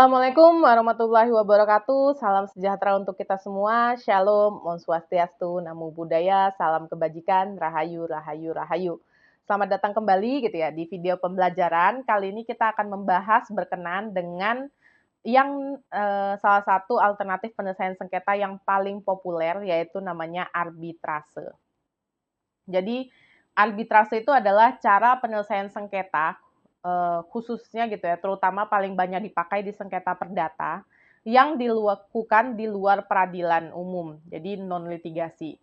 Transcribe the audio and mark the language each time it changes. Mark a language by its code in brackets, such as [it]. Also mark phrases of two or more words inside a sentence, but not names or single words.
[ar] السلام عليكم ورحمة الله وبركاته. [id] Salam sejahtera untuk kita semua. Shalom, Om Swastiastu, Namo Buddhaya, salam kebajikan, Rahayu, Rahayu, Rahayu. Selamat datang kembali gitu ya di video pembelajaran. Kali ini kita akan membahas berkenaan dengan salah satu alternatif penyelesaian sengketa yang paling populer yaitu namanya arbitrase. Jadi arbitrase itu adalah cara penyelesaian sengketa khususnya gitu ya, terutama paling banyak dipakai di sengketa perdata yang dilakukan di luar peradilan umum, jadi non litigasi.